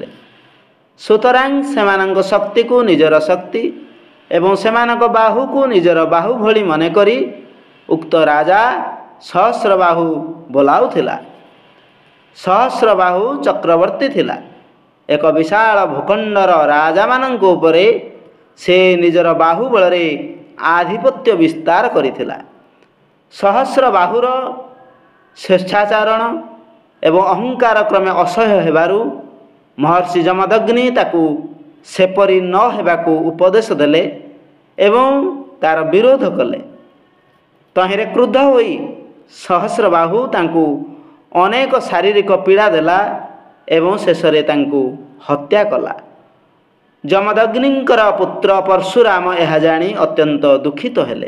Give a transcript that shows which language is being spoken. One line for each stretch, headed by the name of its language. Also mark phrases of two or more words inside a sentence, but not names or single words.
Odia: ସୁତରାଂ ସେମାନଙ୍କ ଶକ୍ତି କୁ ନିଜର ଶକ୍ତି ଏବଂ ସେମାନଙ୍କ ବାହୁ କୁ ନିଜର ବାହୁ ଭଲି ମନେ କରି ଉକ୍ତ ରାଜା ସହସ୍ରବାହୁ ବୋଲାଉଥିଲା। ସହସ୍ରବାହୁ ଚକ୍ରବର୍ତ୍ତୀ ଥିଲା। ଏକ ବିଶାଳ ଭୂଖଣ୍ଡର ରାଜା ମାନଙ୍କ ଉପରେ ସେ ନିଜର ବାହୁ ବଳରେ ଆଧିପତ୍ୟ ବିସ୍ତାର କରିଥିଲା। ସହସ୍ରବାହୁର ସ୍ୱେଚ୍ଛାଚାରଣ ଏବଂ ଅହଙ୍କାର କ୍ରମେ ଅସହ୍ୟ ହେବାରୁ ମହର୍ଷି ଜମଦଗ୍ନି ତାକୁ ସେପରି ନ ହେବାକୁ ଉପଦେଶ ଦେଲେ ଏବଂ ତାର ବିରୋଧ କଲେ। ତହିଁରେ କ୍ରୁଦ୍ଧ ହୋଇ ସହସ୍ରବାହୁ ତାଙ୍କୁ ଅନେକ ଶାରୀରିକ ପୀଡ଼ା ଦେଲା ଏବଂ ଶେଷରେ ତାଙ୍କୁ ହତ୍ୟା କଲା। ଜମଦଗ୍ନିଙ୍କର ପୁତ୍ର ପରଶୁରାମ ଏହା ଜାଣି ଅତ୍ୟନ୍ତ ଦୁଃଖିତ ହେଲେ।